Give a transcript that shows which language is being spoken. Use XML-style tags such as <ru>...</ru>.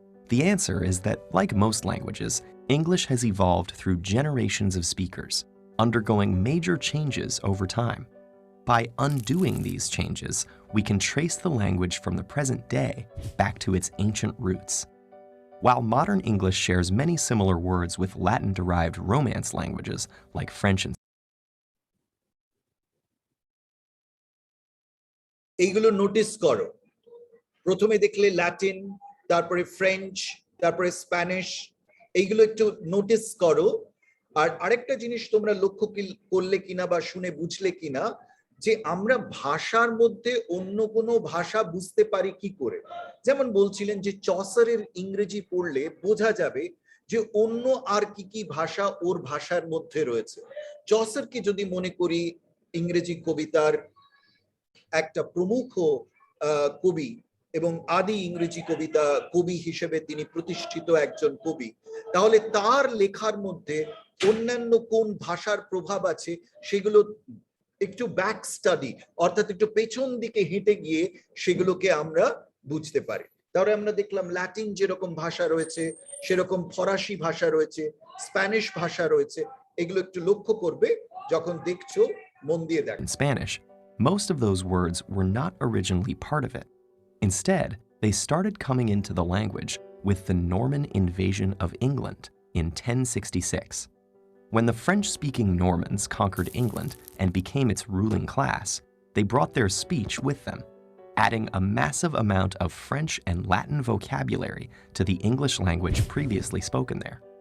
<en>The answer is that, like most languages, English has evolved through generations of speakers, undergoing major changes over time. By undoing these changes, we can trace the language from the present day back to its ancient roots. While modern English shares many similar words with Latin-derived Romance languages like French and</en> <bn>এইগুলো notice করো, প্রথমে দেখলে Latin, তারপরে French, তারপরে Spanish, এইগুলো একটু notice করো। আর আরেকটা জিনিস তোমরা লক্ষ্য করলে কিনা বা শুনে বুঝলে কিনা, যে আমরা ভাষার মধ্যে অন্য কোনো ভাষা বুঝতে পারি কি করে। যেমন বলছিলেন যে চসারের ইংরেজি পড়লে বোঝা যাবে যে অন্য আর কি কি ভাষা ওর ভাষার মধ্যে রয়েছে। চসারকে যদি মনে করি ইংরেজি কবিতার একটা প্রমুখ কবি এবং আদি ইংরেজি কবি হিসেবে তিনি প্রতিষ্ঠিত একজন কবি, তাহলে তার লেখার মধ্যে অন্যান্য কোন ভাষার প্রভাব আছে সেগুলো একটু ব্যাক স্টাডি, অর্থাৎ একটু পেছন দিকে হেঁটে গিয়ে সেগুলোকে আমরা বুঝতে পারি। তাহলে আমরা দেখলাম ল্যাটিন যেরকম ভাষা রয়েছে সেরকম ফরাসি ভাষা রয়েছে, স্প্যানিশ ভাষা রয়েছে। এগুলো একটু লক্ষ্য করবে যখন দেখছো, মন দিয়ে দেখো।</bn> <en>in Spanish, most of those words were not originally part of it. Instead, they started coming into the language with the Norman invasion of England in 1066. When the French-speaking Normans conquered England and became its ruling class, they brought their speech with them, adding a massive amount of French and Latin vocabulary to the English language previously spoken there.</en>